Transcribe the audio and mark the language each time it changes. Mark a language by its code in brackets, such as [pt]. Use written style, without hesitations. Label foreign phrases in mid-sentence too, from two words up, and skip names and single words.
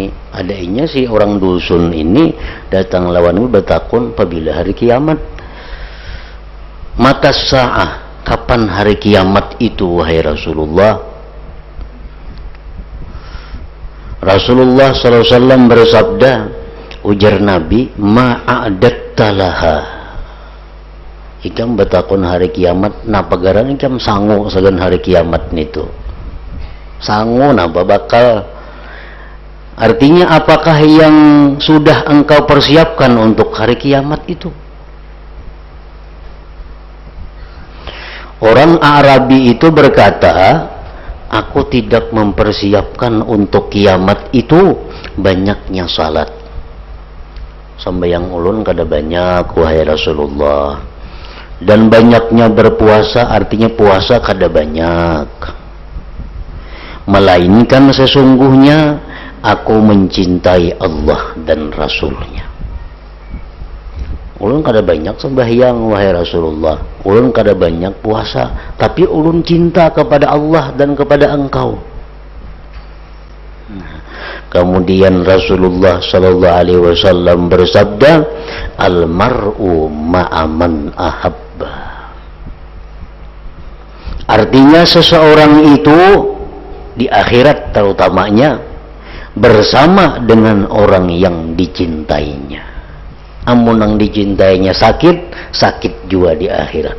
[bjn] Adanya si orang dusun ini datang lawanmu bertakun apabila hari kiamat. [ar] متى الساعة, [id] kapan hari kiamat itu wahai Rasulullah? Rasulullah SAW bersabda, ujar Nabi, [ar] ما أعددت لها. [bjn] Ikam bertakun hari kiamat, napa garan ikam sangu sagan hari kiamat nitu. Sangu napa bakal, [id] artinya apakah yang sudah engkau persiapkan untuk hari kiamat itu? Orang Arabi itu berkata, aku tidak mempersiapkan untuk kiamat itu banyaknya salat. [bjn] Sambayang ulun kada banyak wahai Rasulullah, dan banyaknya berpuasa artinya puasa kada banyak. [id] Melainkan sesungguhnya aku mencintai Allah dan Rasulnya. [bjn] Ulun kada banyak sembahyang wahai Rasulullah, ulun kada banyak puasa, tapi ulun cinta kepada Allah dan kepada engkau. [id] Kemudian Rasulullah [ar] صلى الله عليه وسلم [id] bersabda, [ar] المرء مع من أحب. [id] Artinya seseorang itu di akhirat terutamanya bersama dengan orang yang dicintainya. [bjn] Amun yang dicintainya sakit, sakit juga di akhirat.